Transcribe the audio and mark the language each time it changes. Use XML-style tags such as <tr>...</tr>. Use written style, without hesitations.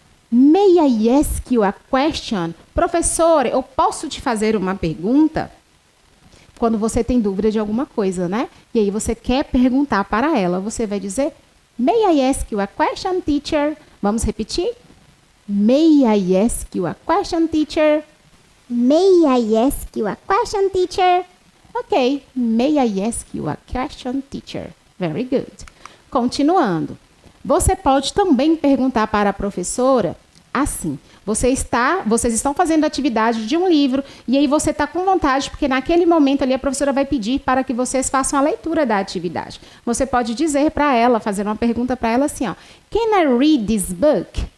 <en>May I ask you a question?</en> <pt>Professora, eu posso te fazer uma pergunta? Quando você tem dúvida de alguma coisa, né? E aí você quer perguntar para ela, você vai dizer,</pt> <en>May I ask you a question, teacher?</en> <pt>Vamos repetir?</pt> <en>May I ask you a question, teacher? May I ask you a question, teacher? Ok, may I ask you a question, teacher? Very good.</en> <pt>Continuando. Você pode também perguntar para a professora assim. Vocês estão fazendo atividade de um livro e aí você está com vontade, porque naquele momento ali a professora vai pedir para que vocês façam a leitura da atividade. Você pode dizer para ela, fazer uma pergunta para ela assim, ó.</pt> <en>Can I read this book?</en>